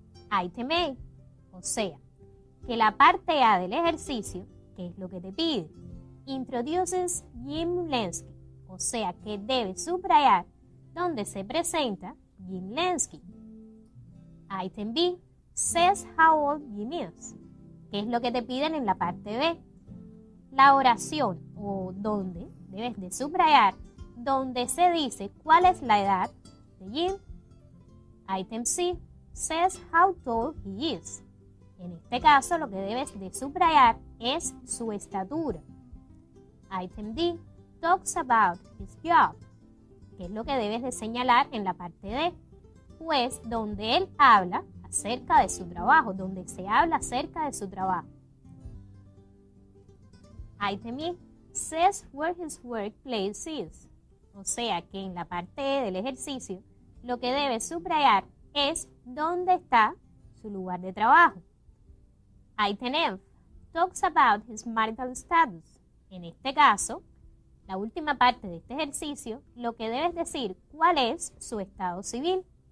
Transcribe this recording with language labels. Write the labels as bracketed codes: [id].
[es] Item A, o sea, que la parte A del ejercicio, que es lo que te pide, introduces Jim Lansky, o sea, que debes subrayar donde se presenta Jim Lansky. [en] Item B, says how old Jim is, [es] que es lo que te piden en la parte B. La oración o donde debes de subrayar donde se dice cuál es la edad [en] the gym. Item C says how tall he is. [es] En este caso, lo que debes de subrayar es su estatura. [en] Item D talks about his job. [es] ¿Qué es lo que debes de señalar en la parte D? Pues donde él habla acerca de su trabajo, donde se habla acerca de su trabajo. [en] Item E says where his workplace is. [es] O sea que en la parte E del ejercicio, lo que debes subrayar es dónde está su lugar de trabajo. [en] Item F talks about his marital status. [es] En este caso, la última parte de este ejercicio, lo que debes decir cuál es su estado civil.